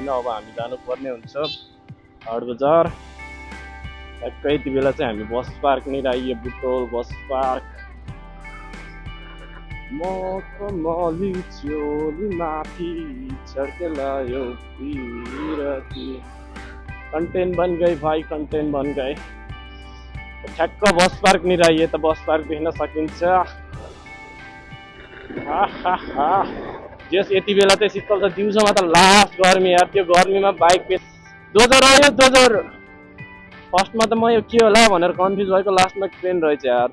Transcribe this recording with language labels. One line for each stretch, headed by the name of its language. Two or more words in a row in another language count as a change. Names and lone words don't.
Nepali: अब हामी जानुपर्ने हुन्छ हाट बजार। ठ्याक्कै यति बेला चाहिँ हामी बस पार्कनिर आइयो, बुटोल बस पार्क। मखमली चोली माथि छड्केलायो पिरती।
Hindi: कंटेंट बन गई भाइ, कंटेंट बन गए।
Nepali: ठ्याक्क बस पार्कनिर आइए त बस पार्क देख्न सकिन्छ। जस यति बेला चाहिँ शीतल छ, दिउँसोमा त लास्ट गर्मी यार। त्यो गर्मीमा बाइक दोजर आयो दोजर। फर्स्टमा त म यो के होला भनेर कन्फ्युज भएको, लास्टमा ट्रेन रहेछ यार।